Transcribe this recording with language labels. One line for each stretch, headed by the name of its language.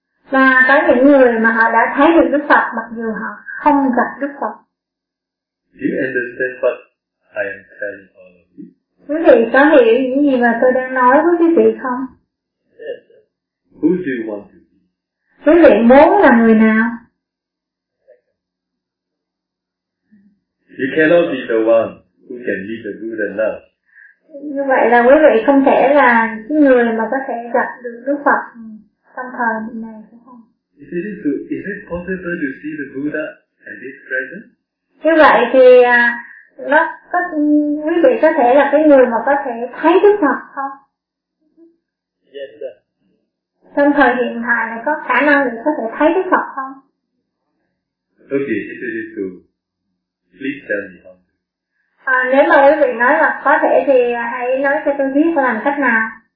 Vietnamese: Và có những người mà họ đã thấy được Đức Phật mặc dù họ không gặp Đức Phật.
English: Do you understand what I am telling all of you?
Vietnamese: Quý vị có hiểu những gì mà tôi đang nói với quý vị không?
English: Yes. Who do you want to be?
Vietnamese: Quý vị muốn là người nào?
English: You cannot be the one who can meet the Buddha now.
Vietnamese: Như vậy là quý vị không thể là cái người mà có thể gặp được Đức Phật trong thời này, phải không?
English: Is it possible to see the Buddha at this present?
Vietnamese: Như vậy thì nó có, quý vị có thể là cái người mà có thể thấy Đức Phật không?
English: Yes, sir.
Vietnamese: Trong thời hiện tại này có khả năng để có thể thấy Đức Phật không?
English: Okay, if it is true, please tell me how.
Vietnamese: Nếu mà quý vị nói là có thể thì hãy nói cho tôi biết phải làm cách nào.